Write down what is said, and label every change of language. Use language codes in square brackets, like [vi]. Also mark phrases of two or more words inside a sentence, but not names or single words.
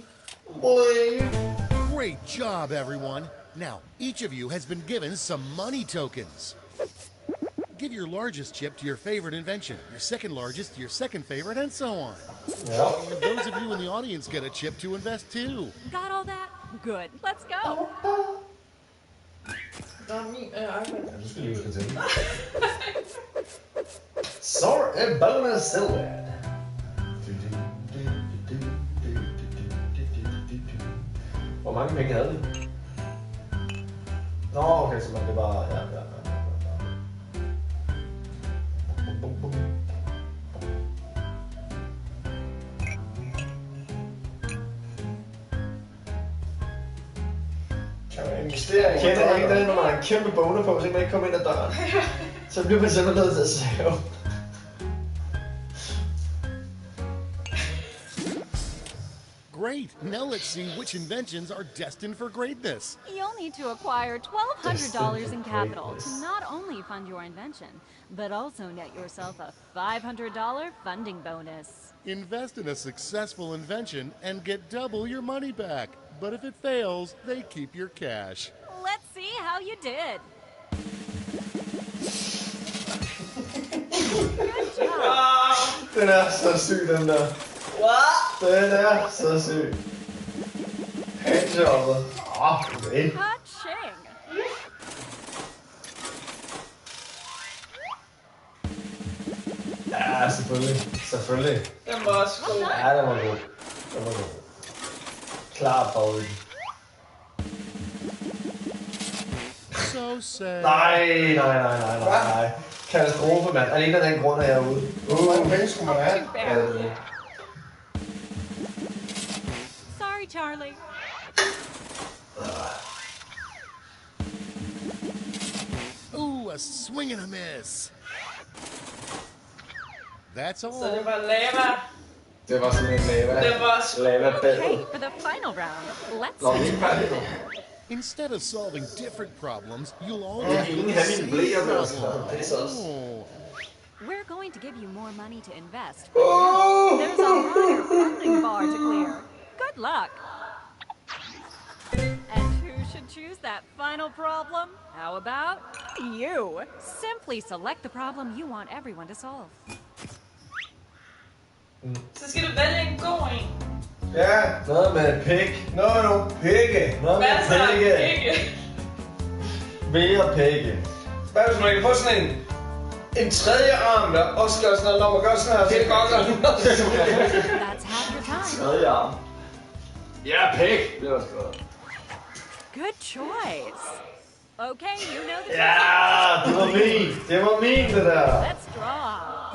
[en] Great job, everyone. Now, each of you has been given some money tokens. Give your largest chip to your favorite invention, your second largest to your second favorite, and so on. Yep. And those of you in the audience get a chip to invest too. Got all that? Good. Let's go. [da] Du skal lige til. Så er [en] bonus silhouette. [da] Hvor mange penge havde vi? Nå, okay, så man det bare... Ja. Investering. Kender ikke det, når man har en kæmpe boner på, så kan man ikke komme ind ad døren. Så bliver man simpelthen nødt til at save. [en] Great! Now let's see which inventions are destined for greatness. You'll need to acquire $1,200 in capital to not only fund your invention, but also net yourself a $500 funding bonus. Invest in a successful invention and get double your money back. But if it fails, they keep your cash. Let's see how you did. Good job. [da] Den er så syg, den der. What? Den er så syg. Handjobbet. Okay. Ka-ching. Ja, selvfølgelig. Selvfølgelig. Den var også god. Ja, den var god. Den var god. Klar favorit. [en] So sad. [da] Nej. Katastrofe, mand. Alene af den grund er jeg ude. Hvor mange penge skulle man have? Ja, det er. [en] Sorry, Charlie. Ooh, a swing and a miss. That's all. [da] Så det var lava. Det var sådan en lava. Det var lava-bed. [en] Okay, for the final round, let's Instead of solving different problems, you'll all [da] Ja, [en] get [da] ingen [en] the [da] have mine blæer med os. [en] same [da] Det er så også. [en] problem. We're going to give you more money to invest. There's a higher funding bar to clear. Good luck. And who should choose that final problem? How about you? Simply select the problem you want everyone to solve. [da] Så skal du vælge en god en. Ja, noget med pik. Noget pikke. Noget med pikke. Mere pikke. Hvad hvis man kan få sådan en tredje arm, der også gør sådan noget, når man gør sådan her, så det godt [en] That's half your time. [da] tredje arm. Ja, pik. Det var skrevet. [en] Good choice. Okay, you know the [da] Ja, det var min. Det var min, det der. [en] Let's draw.